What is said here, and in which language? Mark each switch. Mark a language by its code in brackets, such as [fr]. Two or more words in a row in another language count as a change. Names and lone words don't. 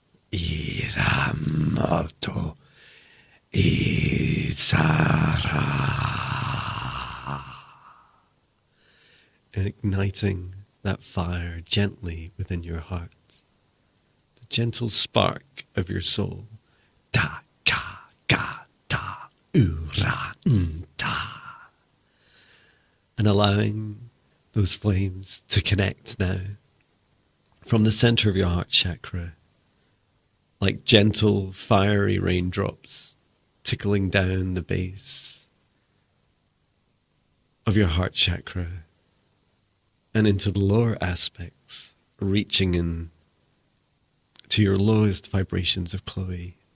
[en] Iramoto isara. And igniting that fire gently within your heart. The gentle spark of your soul. Ta ka ga ta ura ta. And allowing those flames to connect now from the center of your heart chakra, like gentle, fiery raindrops tickling down the base of your heart chakra and into the lower aspects, reaching in to your lowest vibrations of Chloe